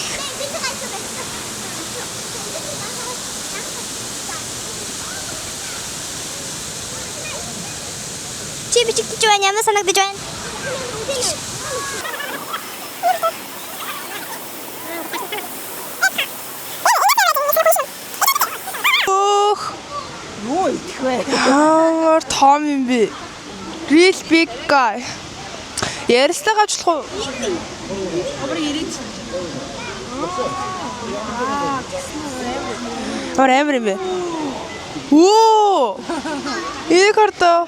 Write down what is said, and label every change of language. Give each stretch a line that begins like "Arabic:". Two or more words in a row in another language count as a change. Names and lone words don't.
Mongolian: Чи бичигдэж байна, ямар санагдаж байна? Ой, ямар том юм бэ?
English: Real big guy.
Mongolian: Ярилцлага авчлах уу? Амар юм бэ? Оо! Энийг хараа.